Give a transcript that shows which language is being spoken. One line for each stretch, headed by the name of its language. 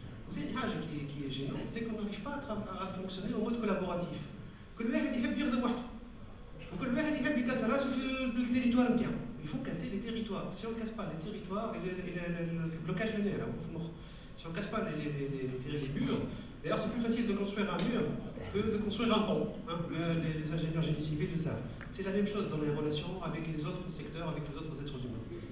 French: C'est une chose qui est gênante, c'est qu'on n'arrive pas à fonctionner en mode collaboratif. Que le
Arabic: واحد يحب يخدم وحده. وكل واحد يحب يكسر راسه في التريتوار نتاعو.
French: Il faut casser les territoires. Si on ne casse pas les territoires, le blocage linéaire, si on ne casse pas les murs, d'ailleurs c'est plus facile de construire un mur que de construire un pont. Hein. Les ingénieurs génie civil le savent. C'est la même chose dans les relations avec les autres secteurs, avec les autres êtres humains.